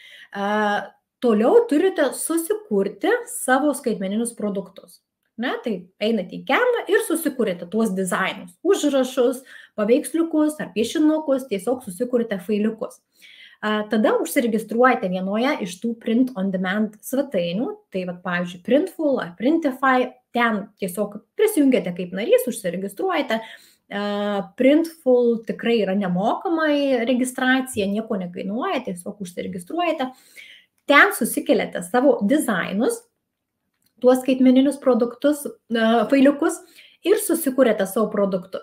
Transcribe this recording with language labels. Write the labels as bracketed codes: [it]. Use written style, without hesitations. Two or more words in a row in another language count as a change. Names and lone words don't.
[lt] Toliau turite susikurti savo skaitmeninius produktus. Tai einate į Canva ir susikūrėte tuos dizainus, užrašus, paveiksliukus ar piešinukus, tiesiog susikūrėte failiukus. Tada užsiregistruojate vienoje iš tų [en] print on demand [lt] svetainių, tai pavyzdžiui Printful ar Printify, ten tiesiog prisijungiate kaip narys, užsiregistruojate. Printful tikrai yra nemokamai registracija, nieko nekainuoja, tiesiog užsiregistruojate. Ten susikeliate savo dizainus, tuos skaitmeninius produktus, failiukus ir susikūrėte savo produktus.